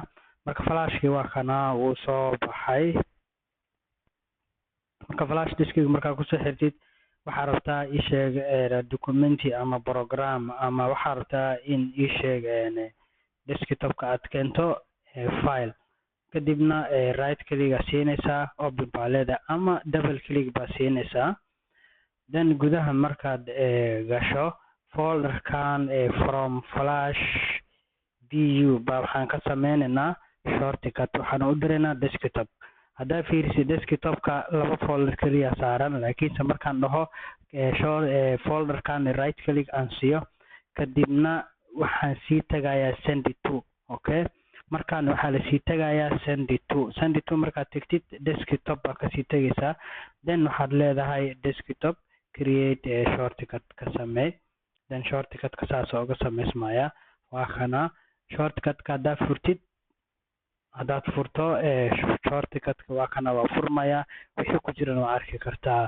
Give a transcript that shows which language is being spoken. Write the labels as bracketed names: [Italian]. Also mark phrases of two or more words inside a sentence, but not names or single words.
[Somali] Marka flash-kii waa kana wuu soo baxay. Marka [English] flash disk- [Somali] ga markaa kusoo xirtid, waxaa rabtaa ii sheeg documenti ama program, ama waxaa rabtaa in ii sheeg desktop-ka aad keento file. Kadibna [English] right click [Somali] aa siinaysaa, open baa leedahay, ama [English] double click [Somali] baa siinaysaa. Then gudaha markaad gasho folder-kan [English] from flash [Somali] du baa waxaan ka sameynaynaa shortcut, waxaan u diraynaa desktop. Haddaa fiirisid desktop-ka laba folder kaliya saaran, laakiinse markaan dhaho folder-kan [English] right click [Somali] aan siiyo, kadibna waxaan sii tagayaa [English] send to. [Somali] Markaan waxaa lasii tagayaa [English] send to [Somali] markaad tegtid desktop baa kasii tegaysaa. Then waxaad leedahay [English] desktop create shortcut [Somali] ka samey. Then shortcut-ka saas uga sameysmaya. Waa kana shortcut-ka haddaad furto shortcut-ka waa kana waa furmaya, wixii ku jirana waa arki kartaa.